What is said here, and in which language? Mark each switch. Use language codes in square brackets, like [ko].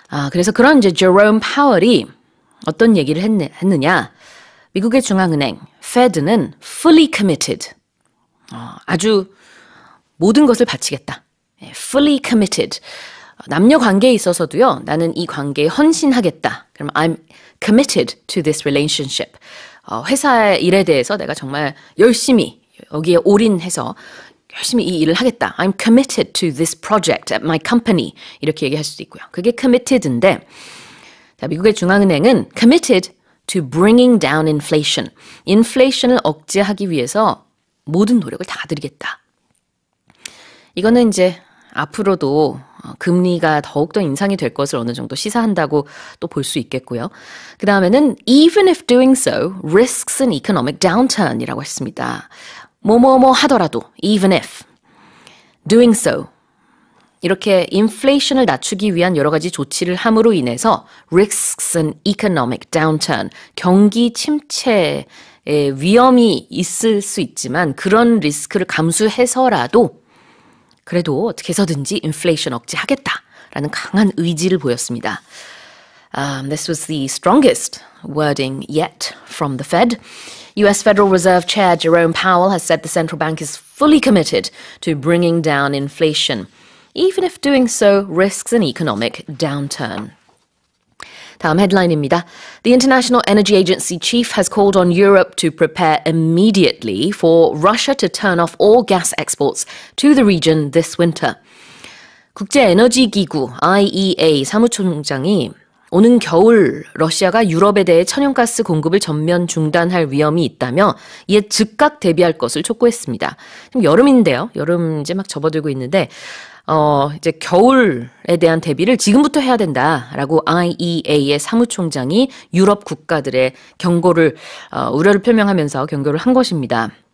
[ko] 그래서 그런 이제 제롬 파월이 어떤 얘기를 했느냐. 미국의 중앙은행, Fed는 [en] fully committed. [ko] 아주 모든 것을 바치겠다. [en] fully committed. [ko] 남녀 관계에 있어서도요. 나는 이 관계에 헌신하겠다. [en] 그럼 I'm committed to this relationship. [ko] 회사 일에 대해서 내가 정말 열심히 여기에 올인해서 열심히 이 일을 하겠다. [en] I'm committed to this project at my company. [ko] 이렇게 얘기할 수도 있고요. 그게 committed인데 자, 미국의 중앙은행은 [en] committed to bringing down inflation. [ko] 인플레이션을 억제하기 위해서 모든 노력을 다 들이겠다. 이거는 이제 앞으로도 금리가 더욱더 인상이 될 것을 어느 정도 시사한다고 또 볼 수 있겠고요. 그 다음에는 [en] even if doing so risks an economic downturn이라고 했습니다. [ko] 뭐뭐뭐 하더라도 [en] even if doing so [ko] 이렇게 인플레이션을 낮추기 위한 여러 가지 조치를 함으로 인해서 [en] risks an economic downturn [ko] 경기 침체의 위험이 있을 수 있지만 그런 리스크를 감수해서라도 그래도 어떻게 해서든지 인플레이션 억제하겠다라는 강한 의지를 보였습니다. [en] This was the strongest wording yet from the Fed. US Federal Reserve Chair Jerome Powell has said the central bank is fully committed to bringing down inflation, even if doing so risks an economic downturn. [ko] 다음 헤드라인입니다. [en] The International Energy Agency chief has called on Europe to prepare immediately for Russia to turn off all gas exports to the region this winter. [ko] 국제에너지기구 IEA 사무총장이 오는 겨울 러시아가 유럽에 대해 천연가스 공급을 전면 중단할 위험이 있다며 이에 즉각 대비할 것을 촉구했습니다. 지금 여름인데요. 여름 이제 막 접어들고 있는데 이제 겨울에 대한 대비를 지금부터 해야 된다라고 IEA의 사무총장이 유럽 국가들의 경고를 우려를 표명하면서 경고를 한 것입니다.